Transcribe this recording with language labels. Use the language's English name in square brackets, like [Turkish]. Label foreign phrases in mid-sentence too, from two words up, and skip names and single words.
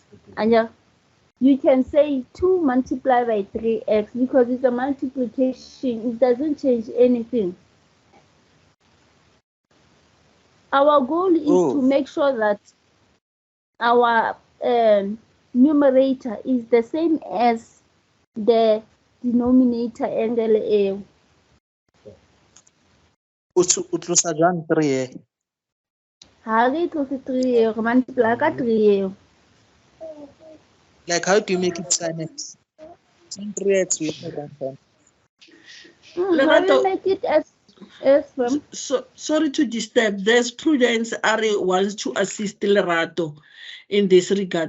[English] And you can say 2 multiplied by 3x because it's a multiplication. It doesn't change anything. Our goal is to make sure that our numerator is the same as the denominator angle A. [Southern Sotho] Utlosa jwang 3 Ha re tlose 3 re multiply ka 3. [English] Like how do you make it sine x? Sine 3x we have one. How do you make it as sorry to disturb. There's Prudence Ari wants to assist Lerato in this regard.